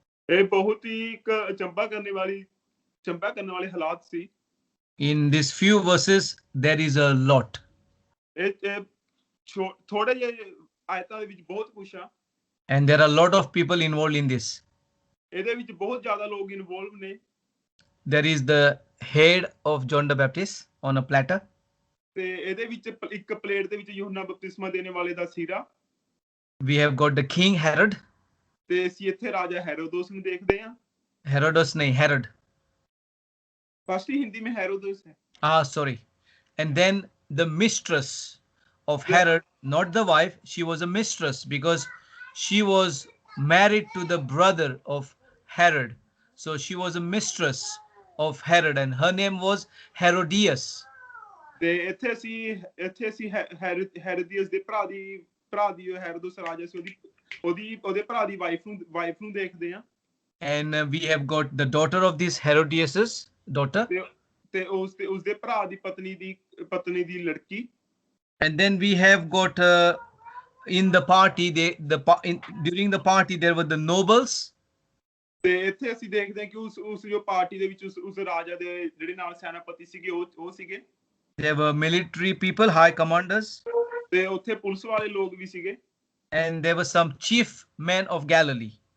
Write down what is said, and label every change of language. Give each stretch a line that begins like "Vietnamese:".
Punjabi: ये बहुत ही चंबा करने वाली हालात सी।
English: In these few verses there is a lot,
Punjabi: थोड़े जे आयतां दे विच बहुत कुछ आ
English: and there are a lot of people involved in this.
Punjabi: ਇਹਦੇ ਵਿੱਚ ਬਹੁਤ ਜ਼ਿਆਦਾ ਲੋਕ ਇਨਵੋਲਵ ਨੇ।
English: There is the head of John the Baptist on a platter.
Punjabi: ਤੇ ਇਹਦੇ ਵਿੱਚ ਇੱਕ ਪਲੇਟ ਦੇ ਵਿੱਚ ਯੂਹੰਨਾ ਬਪਤਿਸਮਾ ਦੇਣੇ ਵਾਲੇ ਦਾ ਸਿਰਾ।
English: We have got the king Herod.
Punjabi: ਤੇ ਅਸੀਂ ਇੱਥੇ ਰਾਜਾ ਹੈਰੋਦੋਸ ਨੂੰ ਦੇਖਦੇ ਹਾਂ।
Hindi: Herodos nahi Herod. First Hindi में हेरोदोस है।
English: Sorry. And then the mistress of Herod, not the wife, she was a mistress because she was married to the brother of Herod. So she was a mistress of Herod and her name was Herodias.
Punjabi: ਤੇ ਇੱਥੇ ਅਸੀਂ ਹੈਰੋਦੀਅਸ ਦੇ ਭਰਾ ਦੀ ਹੈਰੋਦੋਸ ਰਾਜਾ ਸੀ ਉਹਦੇ ਭਰਾ ਦੀ wife ਨੂੰ ਦੇਖਦੇ ਹਾਂ।
English: And we have got the daughter of this Herodias's daughter.
Punjabi: ਤੇ ਉਸਦੇ ਭਰਾ ਦੀ ਪਤਨੀ ਦੀ ਲੜਕੀ।
English: And then we have got in the party during the party there were the nobles.
Punjabi: ਤੇ ਇੱਥੇ ਅਸੀਂ ਦੇਖਦੇ ਹਾਂ ਕਿ ਉਸ ਜੋ ਪਾਰਟੀ ਦੇ ਵਿੱਚ ਉਸ ਰਾਜਾ ਦੇ ਜਿਹੜੇ ਨਾਲ ਸੈਨਾਪਤੀ ਸੀਗੇ ਉਹ ਸੀਗੇ।
English: There were military people, high commanders.
Punjabi: ਤੇ ਉੱਥੇ ਪੁਲਿਸ ਵਾਲੇ ਲੋਕ ਵੀ ਸੀਗੇ।
English: And there were some chief men of Galilee.